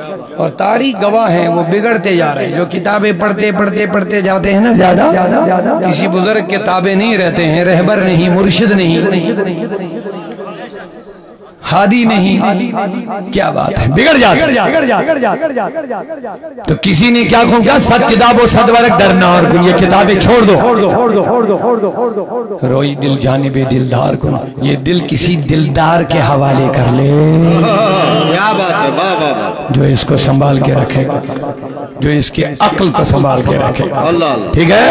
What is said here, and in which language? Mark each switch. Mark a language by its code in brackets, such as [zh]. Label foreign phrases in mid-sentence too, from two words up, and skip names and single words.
[ur] اور تاریخ گواہ ہیں وہ بگڑتے جا رہے ہیں، جو کتابیں پڑھتے پڑھتے پڑھتے جاتے ہیں نا زیادہ، کسی بزرگ کے تابع نہیں رہتے ہیں، رہبر نہیں، مرشد نہیں، ہادی نہیں، کیا بات ہے، بگڑ جاتے ہیں۔ تو کسی نے کیا کہا، [fa] صد کتاب و صد ورق در نار کن، [ur] یہ کتابیں چھوڑ دو، [fa] روئی دل جانب دلدار کن، [ur] یہ دل کسی دلدار کے حوالے کر لے، کیا بات ہے، واہ واہ واہ، جو اس کو سنبھال کے رکھے گا، جو اس کی عقل کو سنبھال کے رکھے گا، اللہ اللہ، ٹھیک ہے؟